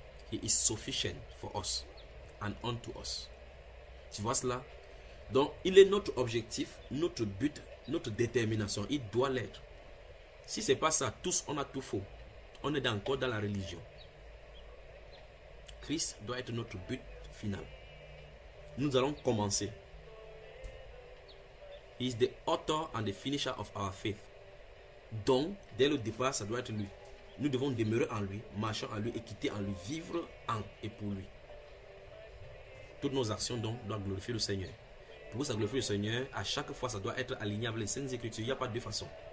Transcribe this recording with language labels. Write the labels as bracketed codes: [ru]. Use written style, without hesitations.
[en] He is sufficient for us and unto us. [fr] Tu vois cela? Donc, il est notre objectif, notre but, notre détermination. Il doit l'être. Si ce n'est pas ça, tous, on a tout faux. On est encore dans la religion. Christ doit être notre but final. Nous allons commencer. [en] He is the author and the finisher of our faith. [fr] Donc, dès le départ, ça doit être lui. Nous devons demeurer en lui, marcher en lui, et quitter en lui, vivre en et pour lui. Toutes nos actions donc doivent glorifier le Seigneur. Pour que ça glorifie le Seigneur, à chaque fois, ça doit être aligné avec les Saintes Écritures. Il n'y a pas de façon.